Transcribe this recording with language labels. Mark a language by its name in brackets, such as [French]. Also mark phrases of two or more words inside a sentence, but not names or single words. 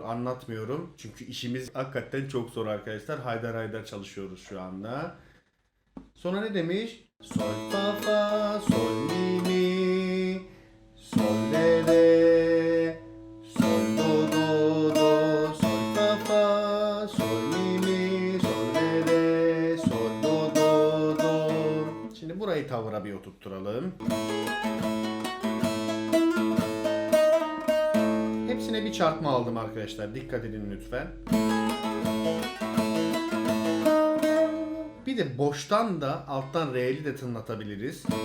[Turkish] Anlatmıyorum. Çünkü işimiz hakikaten çok zor arkadaşlar. Haydar haydar çalışıyoruz şu anda. Sonra ne demiş? Sol fa fa, sol mi mi, sol re re, sol do do do, sol fa fa, sol mi mi, sol re re, sol do do do. Şimdi burayı tavıra bir oturtturalım. Hepsine bir çarpma aldım arkadaşlar. Dikkat edin lütfen. Bir de boştan da alttan R'li de tınlatabiliriz.